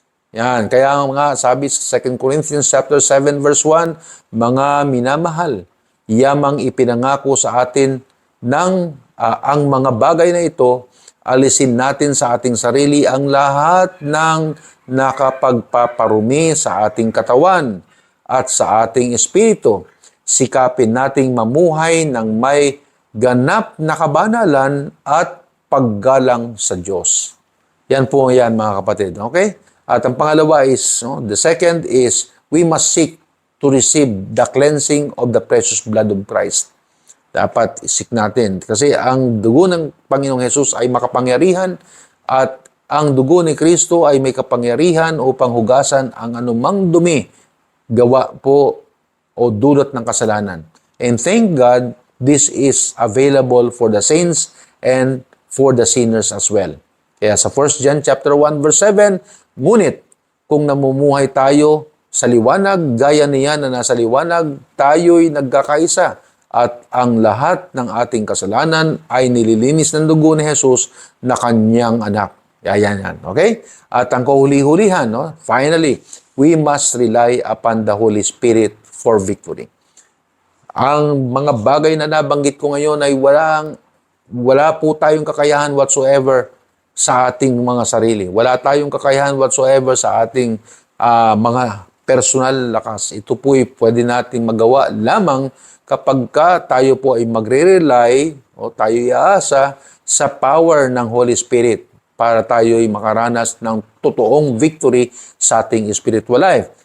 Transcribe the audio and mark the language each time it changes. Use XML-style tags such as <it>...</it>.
<tl>Yan, kaya nga sabi sa 2 Corinthians chapter 7 verse 1, mga minamahal, yamang ipinangako sa atin ng ang mga bagay na ito, alisin natin sa ating sarili ang lahat ng nakapagpaparumi sa ating katawan at sa ating espiritu. Sikapin nating mamuhay ng may ganap na kabanalan at paggalang sa Diyos. Yan po yan, mga kapatid. Okay? At ang pangalawa</tl> <en>is, the second is, we must seek to receive the cleansing of the precious blood of Christ.</en> <tl>Dapat isik natin. Kasi ang dugo ng Panginoong Hesus ay makapangyarihan at ang dugo ni Kristo ay may kapangyarihan upang hugasan ang anumang dumi, gawa po o dulot ng kasalanan.</tl> <en>And thank God, this is available for the saints and for the sinners as well.</en> <tl>Kaya sa 1 John chapter 1 verse 7, ngunit kung namumuhay tayo sa liwanag, gaya niya na nasa liwanag, tayo'y nagkakaisa at ang lahat ng ating kasalanan ay nililinis ng dugo ni Jesus na kanyang anak. Yan. Okay? At ang kahuli-hulihan, no?</tl> <en>Finally, we must rely upon the Holy Spirit for victory.</en> <tl>Ang mga bagay na nabanggit ko ngayon ay wala po tayong kakayahan whatsoever sa ating mga sarili. Wala tayong kakayahan whatsoever sa ating mga personal lakas. Ito po ay pwede nating magawa lamang kapag tayo po ay magre-rely o tayo iaasa sa power ng Holy Spirit para tayo ay makaranas ng totoong victory sa ating spiritual life.</tl>